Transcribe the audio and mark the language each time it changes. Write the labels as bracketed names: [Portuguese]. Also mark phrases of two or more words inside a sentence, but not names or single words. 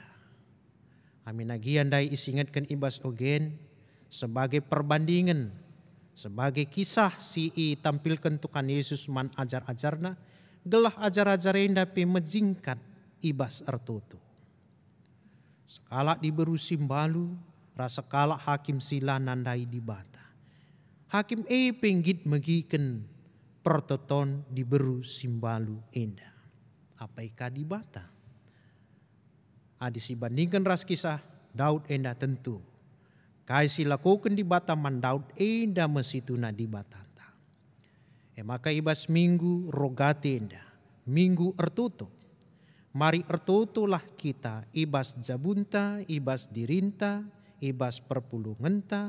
[Batak Karo] Amin agian dai isingatkan ibas ogen [Indonesian] sebagai perbandingan, sebagai kisah [Batak Karo] si tampilkan Tuhan Yesus man ajar-ajarna, gelah ajar-ajar enda pe mejingkat ibas ertutu. Sekala diberu simbalu, rasa kala hakim sila nandai di bata. Hakim penggit megiken pertoton diberu simbalu enda. Apa ika di bata? Adisi bandingkan ras kisah Daud enda tentu. Kaisi lakukan di bataman Daud enda mesituna di batanta. Maka ibas minggu rogate enda. Minggu ertutu. Mari ertutulah kita ibas jabunta, ibas dirinta, ibas perpulungenta.